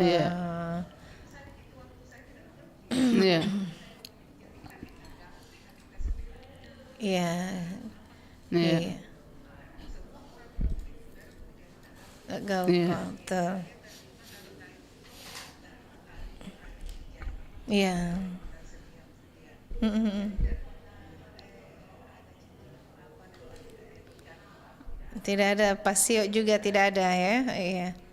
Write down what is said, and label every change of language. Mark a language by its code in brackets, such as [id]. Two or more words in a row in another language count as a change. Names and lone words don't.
[id] iya. Iya. Iya. Iya. Iya. Agak Iya. betul. Iya. Tidak ada pasio juga, tidak ada ya. Iya.